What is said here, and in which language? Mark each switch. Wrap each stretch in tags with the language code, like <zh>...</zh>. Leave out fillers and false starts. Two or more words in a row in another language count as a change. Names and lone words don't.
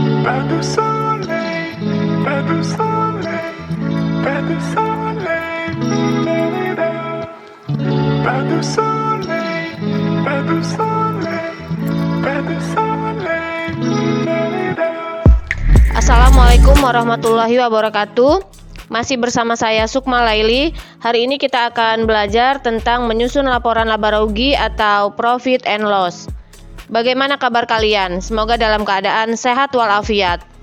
<fr>Pas de soleil, pas de soleil, pas de soleil, da-da-da. Pas de soleil, pas de soleil, pas de soleil, da-da-da.</fr> <ar>السلام عليكم ورحمة الله وبركاته.</ar> <id>Masih bersama saya Sukma Laili. Hari ini kita akan belajar tentang menyusun laporan laba rugi atau</id> <en>profit and loss.</en> <id>Bagaimana kabar kalian? Semoga dalam keadaan sehat walafiat.</id>